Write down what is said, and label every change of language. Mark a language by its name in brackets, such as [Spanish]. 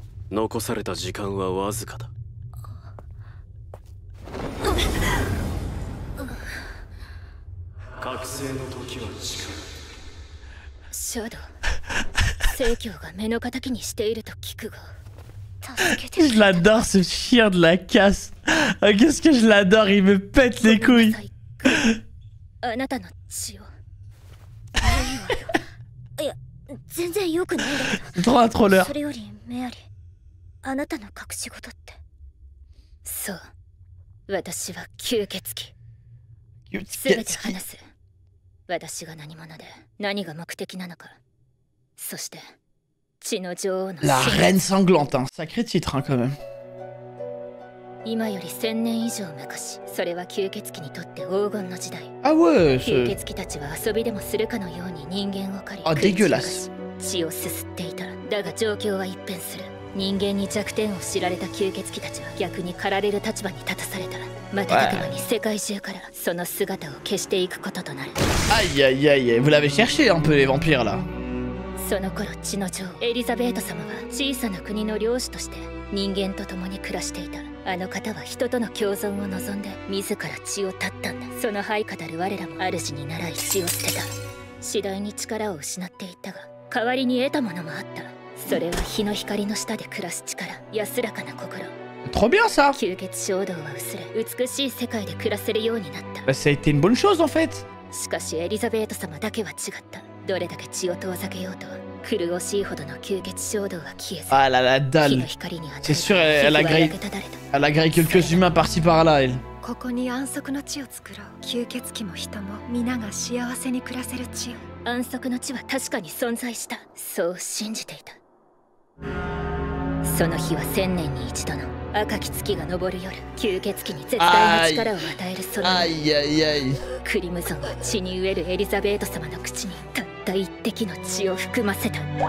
[Japanese] 残された時間はわずかだ。覚醒の時は近い。シャドウ、聖教が目の敵にしていると聞くが。 [French] Je l'adore ce chien de la casse. Ah, qu'est-ce que je l'adore, il me pète les couilles. [Japanese] あなたの血を。いや、全然良くないんだけど。 [French] Trop un troller. [Japanese] それよりメアリー。あなたの隠し事って。そう。私は吸血鬼。すべて話す。私が何者で何が目的なのか。そして血の女王の。 [French] La reine sanglante, hein. Sacré titre, hein, quand même. [Japanese] 今より1000年以上昔、それは吸血鬼にとって黄金の時代。 [French] Ah ouais. [Japanese] 吸血鬼たちは遊びでもするかのように人間を狩り。 [French] Ah dégueulasse. [Japanese] 血をすすっていた。だが状況は一変する。人間に弱点を知られた吸血鬼たちは逆に狩られる立場に立たされた。瞬く間に世界中からその姿を消していくこととなる。 [French] Aïe aïe aïe, vous l'avez cherché un peu les vampires là. [Japanese] その頃血の女王エリザベート様は小さな国の領主として人間と共に暮らしていた。あの方は人との共存を望んで自ら血を絶ったんだ。その配下たる我らも主に習い血を捨てた。次第に力を失っていったが代わりに得たものもあった。それは日の光の下で暮らす力、安らかな心。 [French] Trop bien ça. [Japanese] 吸血衝動は薄れ、美しい世界で暮らせるようになった。 [French] Bah, ça a été une bonne chose en fait. [Japanese] しかしエリザベート様だけは違った。どれだけ血を遠ざけようと苦しいほどの吸血衝動は消えず。 [French] Ah la dalle. C'est sûr, elle a grillé quelques humains par-ci par-là, elle. [Japanese] ここに安息の地を作ろう。吸血鬼も人も皆が幸せに暮らせる地を。安息の地は確かに存在した。そう信じていた。その日は1000年に一度の赤き月が昇る夜、吸血鬼に絶大な力を与えるそのクリムゾンは血に飢えるエリザベート様の口にたった一滴の血を含ませた。